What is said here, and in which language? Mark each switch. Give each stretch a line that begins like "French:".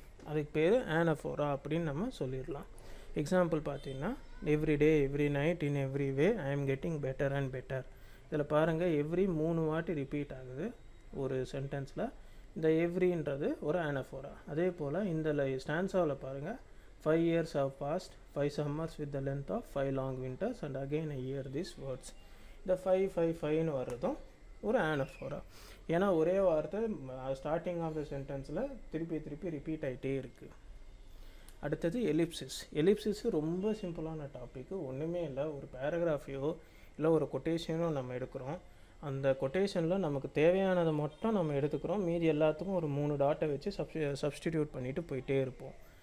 Tamil: அதுக்கு பேர் ஆனஃபோரா அப்படின்னு நம்ம சொல்லிடலாம். எக்ஸாம்பிள் பார்த்தீங்கன்னா,
English: Every day, every night, in every way, I am getting better and better.
Tamil: இதில் பாருங்கள், எவ்ரி 3 வாட்டி ரிப்பீட் ஆகுது ஒரு சென்டென்ஸில். இந்த எவ்ரின்றது ஒரு ஆனஃபோரா. அதே போல் இந்த ஸ்டான்ஸாவில் பாருங்கள்,
English: 5 years have passed, 5 summers with the length of 5 long winters, and again I hear these words.
Tamil: இந்த 5 வர்றதும் ஒரு ஆனஃபோரா. ஏன்னா ஒரே வார்த்தை ஸ்டார்டிங் ஆஃப் த சென்டென்ஸில் திருப்பி ரிப்பீட் ஆகிட்டே இருக்குது. அடுத்தது எலிப்சிஸ் ரொம்ப சிம்பிளான டாப்பிக்கு. ஒன்றுமே இல்லை, ஒரு பேராகிராஃபையோ இல்லை ஒரு கொட்டேஷனோ நம்ம எடுக்கிறோம். அந்த கொட்டேஷனில் நமக்கு தேவையானதை மட்டும் நம்ம எடுத்துக்கிறோம். மீதி எல்லாத்துக்கும் ஒரு 3 டாட்டை வச்சு சப்ஸ்டிடியூட் பண்ணிவிட்டு போயிட்டே இருப்போம்.